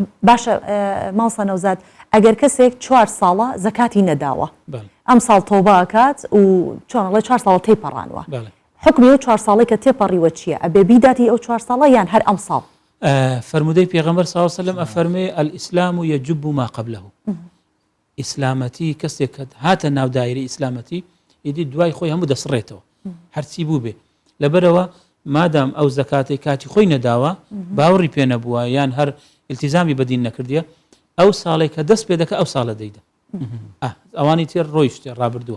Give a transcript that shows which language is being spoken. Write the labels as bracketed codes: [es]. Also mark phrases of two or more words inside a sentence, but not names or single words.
[ckb] باشە ماڵسە نەوزاد ئەگەر کەسێک 4 ساڵە زەکاتی نەداوە ئەم ساڵ تۆباکات و چۆنڵێ 4 ساڵە تێپەڕانوە حکمی ئەو 4 ساڵی کە تێپەڕیوە چییە ئەبێ بیداتی ئەو 4 ساڵە یان هەر ئەم ساڵ فرمودەی پێغەمبەر [ar] صلی الله علیه و سلم [ckb] ئەفەرمێ [ar] الئیسلام یجب ما قبله [ckb] ئیسلامەتی کەسێک کە هاتە ناو دایرەی ئیسلامەتی ئیدی دوای خۆی هەموو دەسڕێتەوە هەرچی بوو بێ لەبەرەوە مادام ئەو زەکاتی کاتی خۆی نەداوە باوەڕی پێ نەبووە یان هەر التیزامی بەدین نەکردیە ئەو ساڵێک کە دەست پێ دەکە ئەو ساڵە دەیدە ئەوانی تێر ڕۆیشتێ ڕابردووە